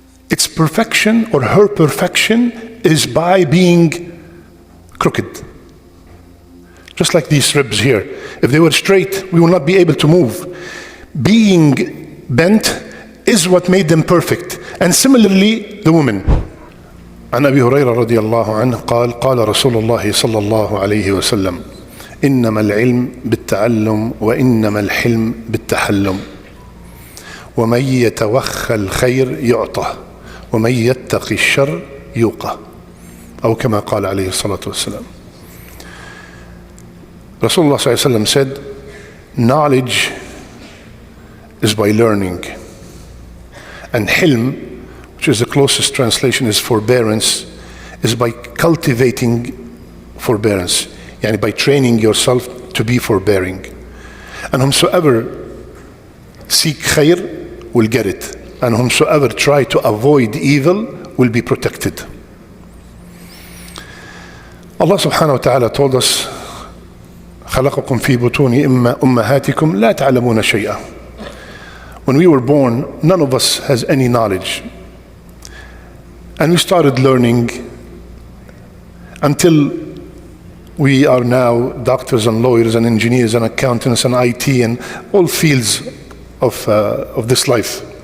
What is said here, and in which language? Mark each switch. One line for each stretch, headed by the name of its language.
English: Its perfection or her perfection is by being crooked. Just like these ribs here. If they were straight, we will not be able to move. Being bent is what made them perfect. And similarly, the woman.
Arabic: عن أبي هريرة رضي الله عنه قال قال رسول الله صلى الله عليه وسلم إنما العلم بالتعلم وإنما الحلم بالتحلم ومن يتوخى الخير يعطى ومن يتقي الشر يوقى أو كما قال عليه الصلاة والسلام.
English: Rasulullah صلى الله عليه وسلم said, knowledge is by learning, and hilm, which is the closest translation, is forbearance, is by cultivating forbearance, yani by training yourself to be forbearing. And whomsoever seek khair will get it, and whomsoever try to avoid evil will be protected. Allah subhanahu wa ta'ala told us,
Arabic: خلقكم في بطون أمهاتكم لا تعلمون شيئا.
English: When we were born, none of us has any knowledge. And we started learning until we are now doctors and lawyers and engineers and accountants and IT and all fields of this life.